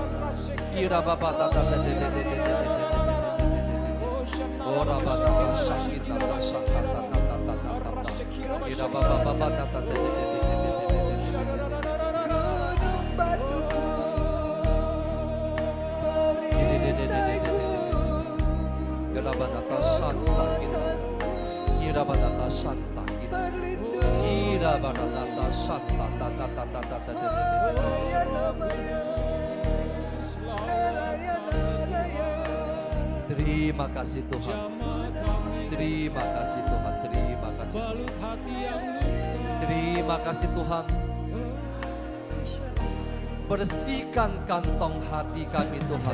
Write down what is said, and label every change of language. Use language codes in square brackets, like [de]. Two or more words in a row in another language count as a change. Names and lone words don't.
[id] Ira baba tata de de de de de. Ora baba tata Santa Santa tata tata tata. Ira baba baba tata de de de de. Irabanata Santa kita, Irabanata Santa kita, Irabanata Santa tata tata tata. Terima kasih Tuhan, terima kasih Tuhan, terima kasih, terima kasih Tuhan. Bersihkan kantong hati kami Tuhan.